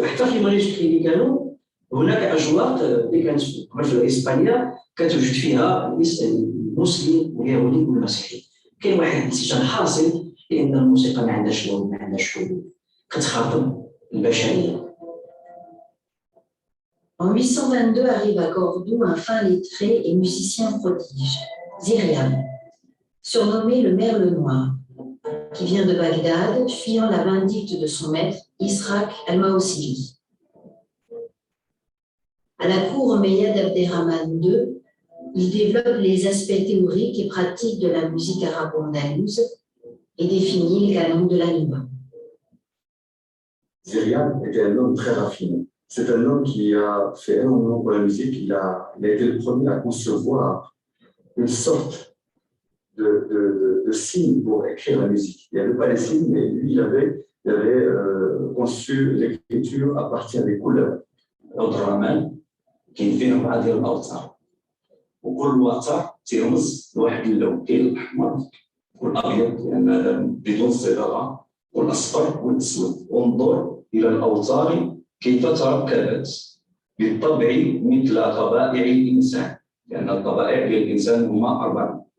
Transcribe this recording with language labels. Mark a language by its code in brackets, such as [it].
[ar] حتى في المانيسكري اللي كانوا هناك أجواء اللي كانت في إسبانيا كتوجد فيها المسلم واليهودي والمسيحي. كاين واحد الانسجام حاصل لأن الموسيقى ما عندهاش لون ما عندهاش حدود كتخاطب البشرية. [fr] En 822 arrive à Cordoue un fin lettré et musicien prodige, Ziryam, surnommé le Merle Noir, qui vient de Bagdad, fuyant la vindicte de son maître, Israq al-Mausili. À la cour omeyyade d'Abderrahman II, il développe les aspects théoriques et pratiques de la musique arabo-andalouse et définit les canons de la nûba. Ziryam était un homme très raffiné. C'est un homme qui a fait énormément pour la musique. Il a été le premier à concevoir une sorte de signe pour écrire la musique. Il n'y avait pas les signes, mais lui, il avait conçu l'écriture à partir des couleurs. [ar] Abdelrahman كاين فيه 4 ديال الاوتار وكل وتر تيرمز لواحد اللون كاين الاحمر والابيض لان هذا بدون صبغه والاصفر والاسود. انظر الى الاوتار كيف تركبت بالطبع مثل طبائع الانسان لان الطبائع ديال الانسان هما 4.